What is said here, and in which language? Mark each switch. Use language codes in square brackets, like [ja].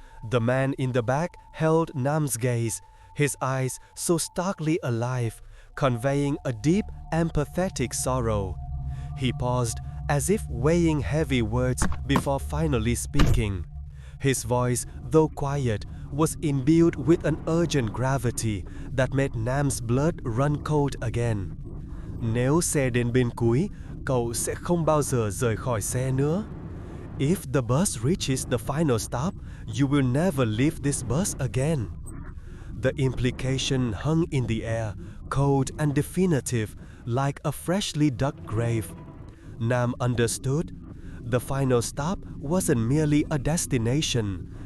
[en] The man in the back held Nam's gaze, his eyes so starkly alive, conveying a deep, empathetic sorrow. He paused, as if weighing heavy words before finally speaking. His voice, though quiet, was imbued with an urgent gravity that made Nam's blood run cold again. [vi] Nếu xe đến bên cuối, cậu sẽ không bao giờ rời khỏi xe nữa. [en] If the bus reaches the final stop, you will never leave this bus again. The implication hung in the air, cold and definitive, like a freshly dug grave. Nam understood. The final stop wasn't merely a destination.